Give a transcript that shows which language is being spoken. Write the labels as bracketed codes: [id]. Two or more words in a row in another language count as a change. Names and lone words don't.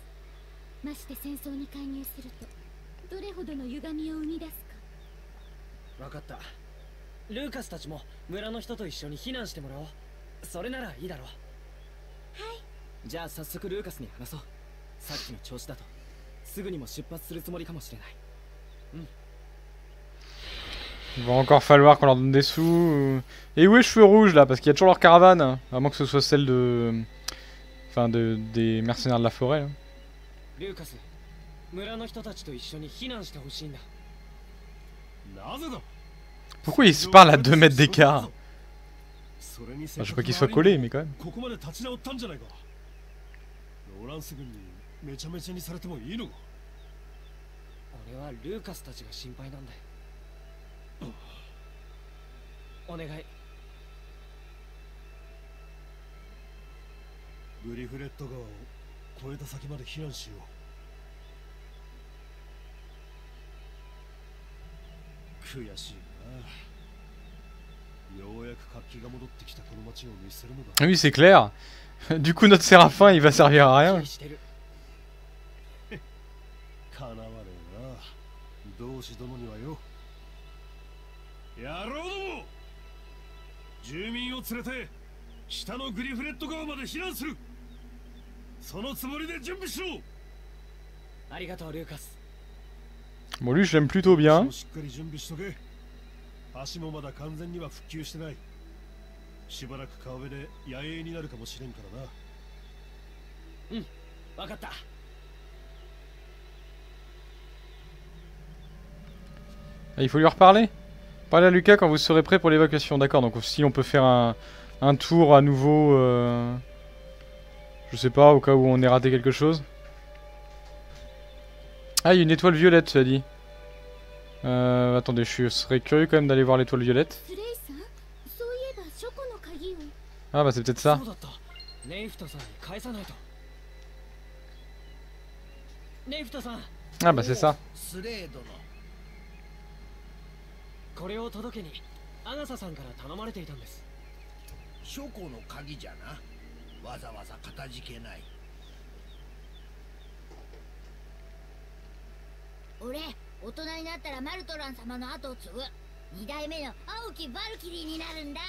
[ja] まして戦争に介入するとどれほどの歪みを生み出すか。分かった。ルーカスたちも村の人と一緒に避難してもらおう。それならいいだろう。はい。じゃあ早速ルーカスに話そう。さっきの調子だとすぐにも出発するつもりかもしれない。うん。 [fr] Il va encore falloir qu'on leur donne des sous. Et où est Cheveux Rouges là? Parce qu'il y a toujours leur caravane. Hein. À moins que ce soit celle de. Enfin, des mercenaires de la forêt. Là. Lucas, [ja] 村の人たちと一緒に避難してほしいんだ。なぜだ。 [fr] Pourquoi ils se parlent à 2 mètres d'écart? Enfin, je veux pas qu'ils soient collés, mais quand même. [ja] ここまで立ち直ったんじゃないか。ローランス軍にめちゃめちゃにされてもいいのか。俺はルーカスたちが心配なんだよ。お願い。グリフレット川を越えた先まで避難しよう。悔しいな。ようやく活気が戻ってきたこの町を見せるのだ。 [fr] Oui, c'est clair. Du coup, notre Séraphin, il va servir à rien. [ja] かなわねえな。同志殿にはよ。野郎ども、住民を連れて北のグリフレット川まで避難する。そのつもりで準備しろ。ありがとうルーカス。 [fr] Bon, lui, je l'aime plutôt bien. [ja] しっかり準備しとけ。足もまだ完全には復旧してない。しばらく川辺で野営になるかもしれんからな。うん、わかった。 [fr] Ah, il faut lui reparler. Parlez à Lucas quand vous serez prêt pour l'évacuation. D'accord, donc si on peut faire un tour à nouveau, je sais pas, au cas où on ait raté quelque chose. Ah, il y a une étoile violette, tu as dit. Attendez, je serais curieux quand même d'aller voir l'étoile violette. Ah bah c'est peut-être ça. Ah bah c'est ça. [ja] これを届けにアガサさんから頼まれていたんです。書庫の鍵じゃな。わざわざかたじけない。俺、大人になったらマルトラン様の後を継ぐ2代目の青きバルキリーになるんだ。